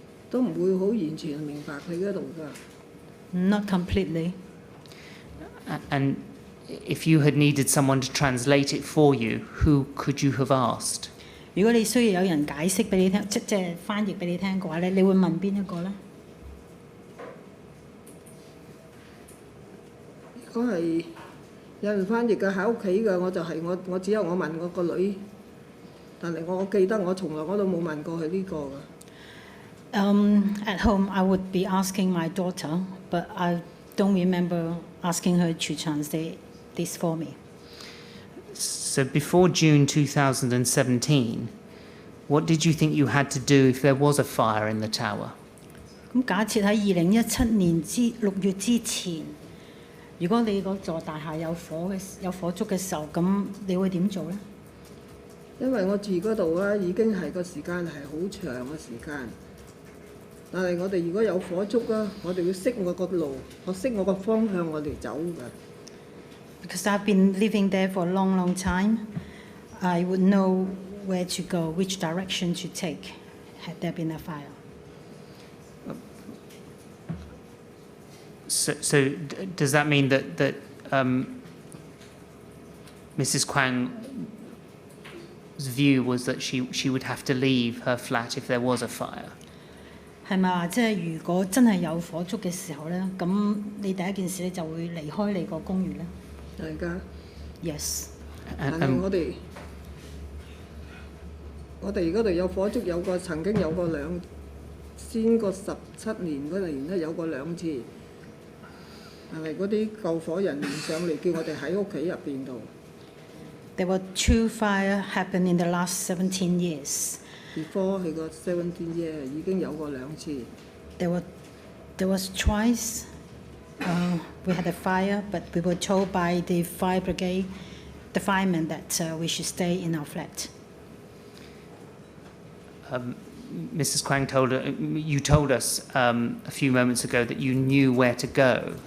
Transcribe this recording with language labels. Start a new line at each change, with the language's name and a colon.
Cantonese: 都唔會好完全明白佢嗰度㗎。
English: Not completely. And if you had needed someone to translate it for you, who could you have asked?
Cantonese: 如果你需要有人解釋俾你聽，即係翻譯俾你聽嘅話咧，你會問邊一個咧？如果係有人翻譯嘅喺屋企嘅，我只有我問我個女，但係我記得我從來我都冇問過佢呢個㗎。
English: At home, I would be asking my daughter, but I don't remember asking her to translate this for me. So before June 2017, what did you think you had to do if there was a fire in the tower?
Cantonese: 咁假設喺2017年6月之前，如果你嗰座大廈有火燭嘅時候，咁你會點做咧？因為我住嗰度啊，已經係個時間係好長嘅時間。但係我哋如果有火燭啊，我哋要識我個路，我識我個方向，我哋走㗎。
English: Because I've been living there for a long, long time, I would know where to go, which direction to take, had there been a fire. So does that mean that Mrs. Quang's view was that she would have to leave her flat if there was a fire?
Cantonese: 係咪話即係如果真係有火燭嘅時候咧，咁你第一件事咧就會離開你個公寓咧？係㗎。
English: Yes。
Cantonese: 但係我哋嗰度有火燭，曾經有過先個17年嗰年咧有過2次，但係嗰啲救火人員上嚟叫我哋喺屋企入邊度。
English: There were 2 fires happened in the last 17 years.
Cantonese: Before 佢個17 year 已經有過2次。
English: There was twice. We had a fire, but we were told by the fire brigade, the firemen, that we should stay in our flat. Mrs. Quang you told us a few moments ago that you knew where to go.